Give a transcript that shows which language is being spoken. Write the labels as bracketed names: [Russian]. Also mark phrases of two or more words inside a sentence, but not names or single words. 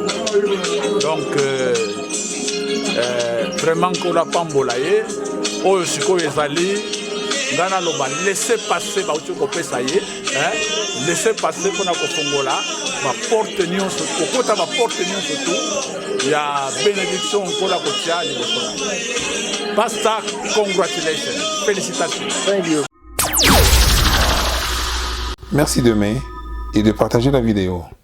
[Lingala] Donc vraiment kola pambola ye oyo sikoyo ezali ngana loba [French] laisser passer [Lingala] bauti kopesa ye [French] laisser passer [Lingala] mpona kofongola baporte nyonso kokota baporte nyonso tu ya bénédiction nkola kotia liboso na ye. [English] Pastor, congratulations, félicitations. Thank you. [French] Merci d'aimer et de partager la vidéo.